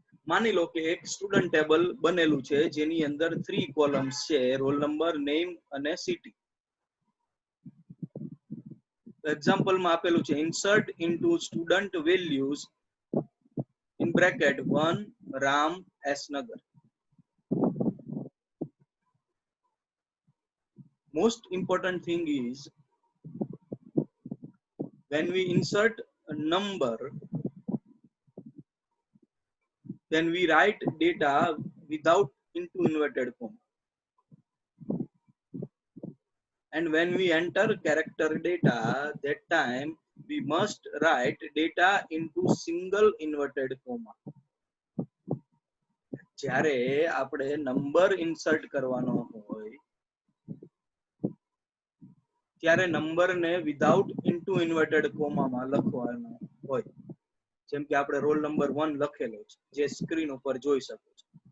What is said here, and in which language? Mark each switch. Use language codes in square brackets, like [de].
[gu] માની લો કે એક સ્ટુડન્ટ ટેબલ બનેલું છે જેની અંદર 3 કોલમ્સ છે, રોલ નંબર, નેમ અને સિટી. એક્ઝામ્પલમાં આપેલું છે insert into student values [en] in bracket 1 Ram S Nagar. Most important thing is when we insert a number, then we write data without into inverted comma, and when we enter character data, that time we must write data into single inverted comma. [gu] જ્યારે આપણે number insert કરવાનો હોય ત્યારે નંબરને without into inverted કોમામાં લખવાનો હોય. જેમ કે આપણે રોલ નંબર 1 લખેલો છે, જે સ્ક્રીન ઉપર જોઈ શકો છો.